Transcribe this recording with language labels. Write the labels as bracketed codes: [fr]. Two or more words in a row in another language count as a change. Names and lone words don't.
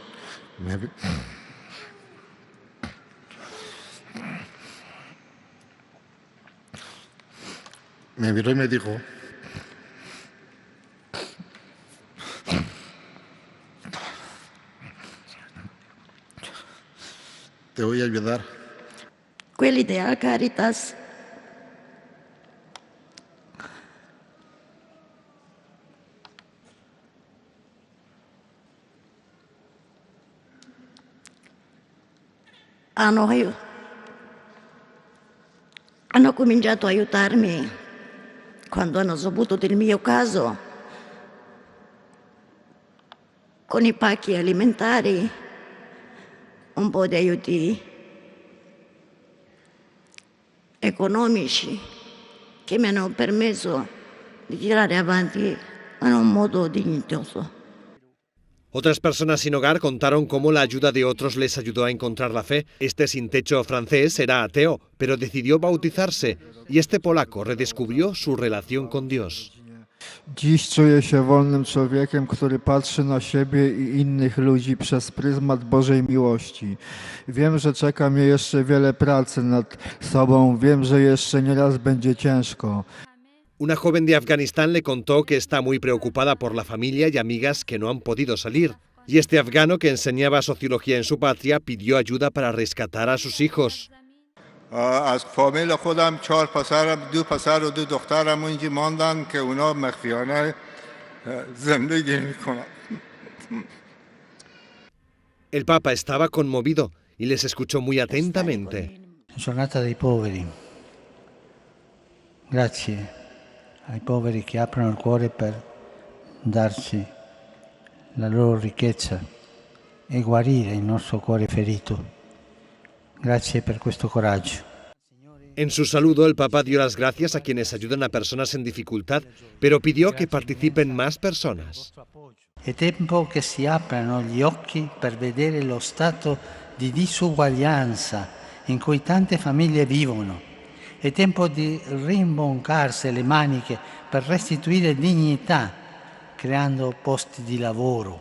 [es] Me miró y me dijo: te voy a ayudar. [it] Quelli della Caritas hanno cominciato a aiutarmi quando hanno saputo del mio caso con i pacchi alimentari, un po' di aiuti economici che mi hanno permesso di tirare avanti in un modo dignitoso. [es] Otras personas sin hogar contaron cómo la ayuda de otros les ayudó a encontrar la fe. Este sin techo francés era ateo, pero decidió bautizarse y este polaco redescubrió su relación con Dios. [pl] Dziś czuję się wolnym człowiekiem, który patrzy na siebie i innych ludzi przez pryzmat Bożej miłości. Wiem, że czeka mnie jeszcze wiele pracy nad sobą, wiem, że jeszcze nieraz będzie ciężko. [es] Una joven de Afganistán le contó que está muy preocupada por la familia y amigas que no han podido salir. Y este afgano que enseñaba sociología en su patria pidió ayuda para rescatar a sus hijos. [fa] از فامیل خودم 4 پسر، 2 پسر و 2 دخترم اینجا ماندن که اونا مخفیانه زندگی میکنن. [es] El Papa estaba conmovido y les escuchó muy atentamente. [it] Giornata dei poveri. Grazie ai poveri che aprono il cuore per darci la loro ricchezza e guarire il nostro cuore ferito. Grazie per questo coraggio. [es] En su saludo, el Papa dio las gracias a quienes ayudan a personas en dificultad, pero pidió que participen más personas. [it] È tempo che si aprano gli occhi per vedere lo stato di disuguaglianza in cui tante famiglie vivono. È tempo di rimboncarsi le maniche per restituire dignità, creando posti di lavoro.